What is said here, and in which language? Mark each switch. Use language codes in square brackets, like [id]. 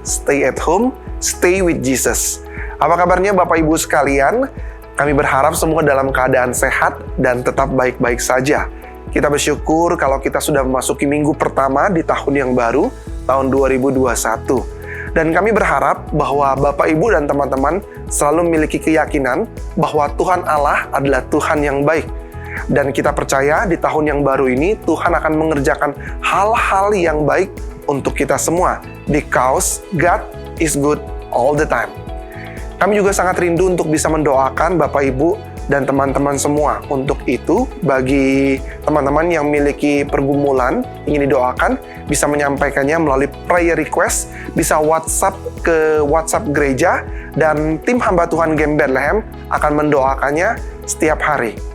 [en] Stay at home, stay with Jesus. [id] Apa kabarnya Bapak Ibu sekalian? Kami berharap semua dalam keadaan sehat dan tetap baik-baik saja. Kita bersyukur kalau kita sudah memasuki minggu pertama di tahun yang baru, tahun 2021. Dan kami berharap bahwa Bapak Ibu dan teman-teman selalu memiliki keyakinan bahwa Tuhan Allah adalah Tuhan yang baik. Dan kita percaya di tahun yang baru ini Tuhan akan mengerjakan hal-hal yang baik untuk kita semua. [en] Because God is good all the time. [id] Kami juga sangat rindu untuk bisa mendoakan Bapak Ibu dan teman-teman semua. Untuk itu, bagi teman-teman yang memiliki pergumulan ingin didoakan, bisa menyampaikannya melalui prayer request, bisa WhatsApp ke WhatsApp gereja, dan tim hamba Tuhan GMI Bethlehem akan mendoakannya setiap hari.